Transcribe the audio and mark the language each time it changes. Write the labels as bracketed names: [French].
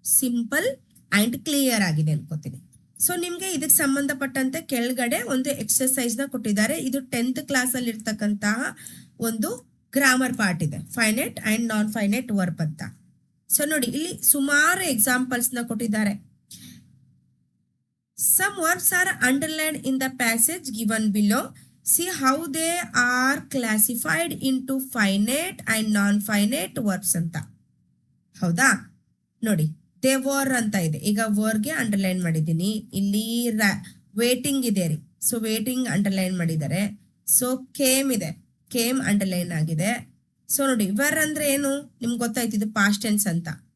[Kannada] Simple and clear ಆಗಿದೆ ಅನ್ಕೋತೀನಿ. So ನಿಮ್ಗೆ ಇದಕ್ಕೆ ಸಂಬಂಧಪಟ್ಟಂತೆ ಕೆಳಗಡೆ ಒಂದು ಎಕ್ಸರ್ಸೈಸ್ ನ ಕೊಟ್ಟಿದ್ದಾರೆ. ಇದು 10th ಕ್ಲಾಸ್ ಅಲ್ಲಿ ಇರ್ತಕ್ಕಂತಹ ಒಂದು ಗ್ರಾಮರ್ ಪಾರ್ಟ್ ಇದೆ, finite and non finite verb ಅಂತ. ಸೊ ನೋಡಿ, ಇಲ್ಲಿ ಸುಮಾರು ಎಕ್ಸಾಂಪಲ್ಸ್ ನ ಕೊಟ್ಟಿದ್ದಾರೆ. [English] Some verbs are underlined in the passage given below. See how they are classified into finite and non-finite verbs [Kannada] ಅಂತ. ಹೌದಾ? ನೋಡಿ, [English] they were [Kannada] ಅಂತ ಇದೆ. ಈಗ ವರ್ಗೆ ಅಂಡರ್ಲೈನ್ ಮಾಡಿದ್ದೀನಿ. ಇಲ್ಲಿ ವೇಟಿಂಗ್ ಇದೆ ರೀ. ಸೊ ವೇಟಿಂಗ್ ಅಂಡರ್ಲೈನ್ ಮಾಡಿದ್ದಾರೆ. ಸೊ ಕೇಮ್ ಇದೆ, ಕೇಮ್ ಅಂಡರ್ಲೈನ್ ಆಗಿದೆ. ಸೊ ನೋಡಿ, ವರ್ ಅಂದ್ರೆ ಏನು ನಿಮ್ಗೆ ಗೊತ್ತಾಯ್ತು, ಇದು ಪಾಸ್ಟ್ ಟೆನ್ಸ್ ಅಂತ.